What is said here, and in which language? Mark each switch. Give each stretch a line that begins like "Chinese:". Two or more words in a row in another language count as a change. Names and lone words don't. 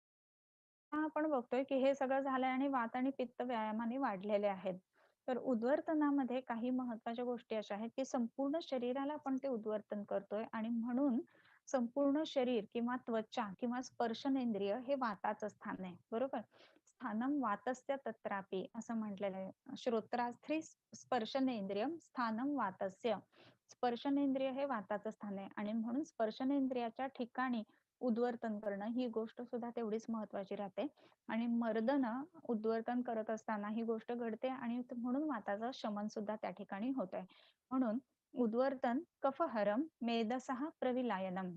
Marathi: आपण बघतोय की हे सगळं झालंय आणि वात आणि पित्त व्यायामाने वाढलेले आहेत. तर उद्वर्तनामध्ये काही महत्त्वाच्या गोष्टी अशा आहेत की संपूर्ण शरीराला आपण ते उद्वर्तन करतोय आणि म्हणून संपूर्ण शरीर किंवा त्वचा किंवा स्पर्शनेंद्रिय हे वाताचं स्थान आहे. बरोबर?
Sanskrit: स्थानम वातस्य तत्रापि
Marathi: असं म्हटलेलं आहे.
Sanskrit: श्रोत्रास्थी स्पर्शनेंद्रियम स्थानम वातस्य.
Marathi: स्पर्शनेंद्रिय हे वाताचं स्थान आहे आणि म्हणून स्पर्शनेंद्रियाच्या ठिकाणी उद्वर्तन करणं ही गोष्ट सुद्धा तेवढीच महत्वाची राहते. आणि मर्दन उद्वर्तन करत असताना ही गोष्ट घडते आणि म्हणून वाताचं शमन सुद्धा त्या ठिकाणी होत आहे.
Sanskrit: म्हणून उद्वर्तन कफहरम मेदसः प्रविलायनम.